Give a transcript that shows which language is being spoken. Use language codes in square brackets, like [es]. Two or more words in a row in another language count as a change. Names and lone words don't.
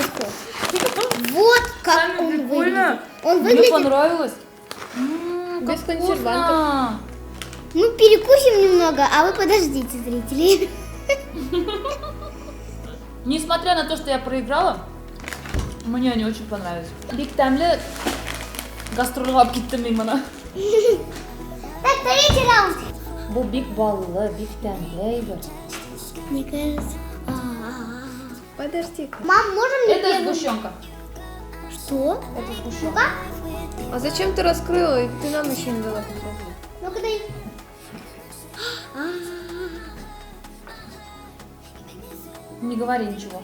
[ru] Вот как Самир, он прикольно. выглядит. Он Мне выглядит... понравилось. Без Как консервантов. вкусно. Мы перекусим немного, а вы подождите, зрители. Несмотря на то, что я проиграла, мне они очень понравились. [tt] Бик тәмле гастрольге алып киттем мин моны. [ru] Так, третий раунд. [tt] Бу бик баллы, бик тәмле әйбер. [ru] Мне кажется... Подожди-ка. Мам, можем мне Это первым? сгущенка. Что? Это сгущенка. Ну-ка. А зачем ты раскрыла? И ты нам еще не дала попробовать. Ну-ка дай. Не говори ничего.